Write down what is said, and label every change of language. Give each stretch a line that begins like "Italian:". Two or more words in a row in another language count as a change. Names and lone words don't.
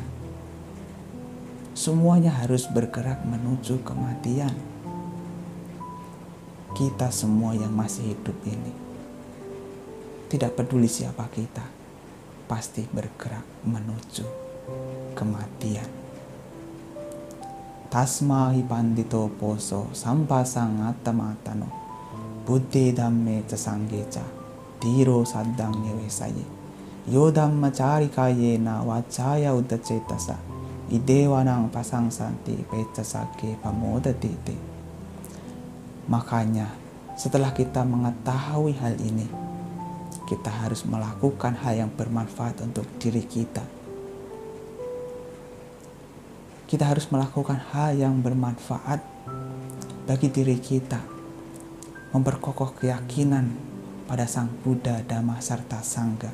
Indonesian: Semuanya harus bergerak menuju kematian. Kita semua yang masih hidup ini, tidak peduli siapa kita, pasti bergerak menuju kematian.
Pali: Tasma hipandito poso sampasang atamatano buddhi dhamme casanggeca diro saddang nyewesaye yo dhamma carikayena wacaya udacetasa idewanang pasang santi pecasake pamodadite.
Indonesian: Makanya setelah kita mengetahui hal ini, kita harus melakukan hal yang bermanfaat untuk diri kita. Kita harus melakukan hal yang bermanfaat bagi diri kita, memperkokoh keyakinan pada Sang Buddha, Dhamma, serta Sangha.